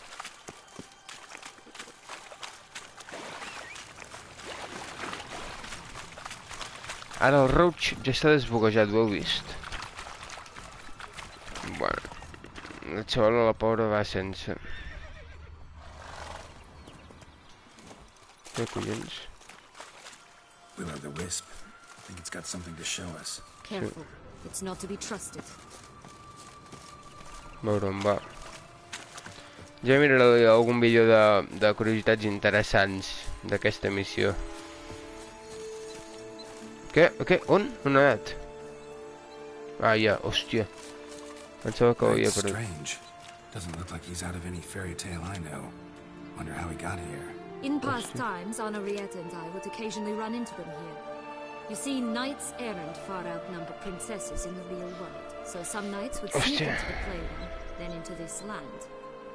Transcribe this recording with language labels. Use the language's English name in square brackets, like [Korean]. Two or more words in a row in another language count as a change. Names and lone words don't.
[Catalan] Ara el Roach ja està desboguejat, ho heu vist? Bueno, la xavala, la pobra, va sense. Què collons? [English] Will-o'-the-wisp. I think it's got something to show us. Careful. It's not to be trusted. [Catalan] Veure on va. Ja miraré algun vídeo de curiositats interessants d'aquesta missió. Què? On? On ha anat? Ah, ja, hòstia. Pensava que ho havia perdut. [English] Strange. Doesn't look like he's out of any fairy tale I know. Wonder how he got here. In past times, Henrietta and I would occasionally run into them here. You see, knights errant far outnumber princesses in the real world, so some knights would sneak into the playground, then into this land.